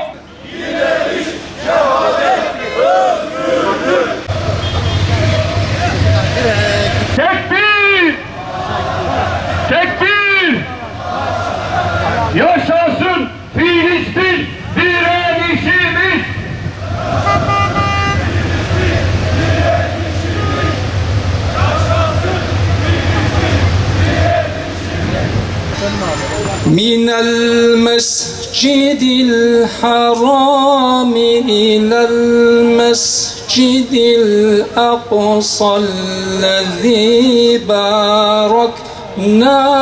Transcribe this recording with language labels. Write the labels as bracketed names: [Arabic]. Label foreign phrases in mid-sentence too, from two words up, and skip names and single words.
[Turkish] Direniş, şehadet, özgürlük. Tekbir! Tekbir! Yaşasın Filistin direnişimiz! [Arabic] من المسجد الحرام إلى المسجد الأقصى الذي باركنا